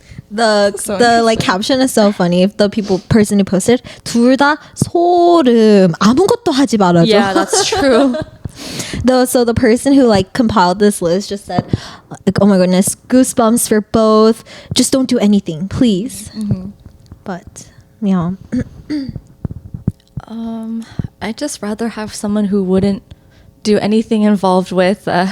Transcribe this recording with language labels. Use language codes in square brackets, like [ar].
[en] The like caption is so funny. If the person who posted [ko] 둘 다 소름 아무것도 하지 말아줘. [en] Yeah, that's true. So the person who like compiled this list just said, like, oh my goodness, goosebumps for both. Just don't do anything, please. But yeah, I'd just rather have someone who wouldn't do anything involved with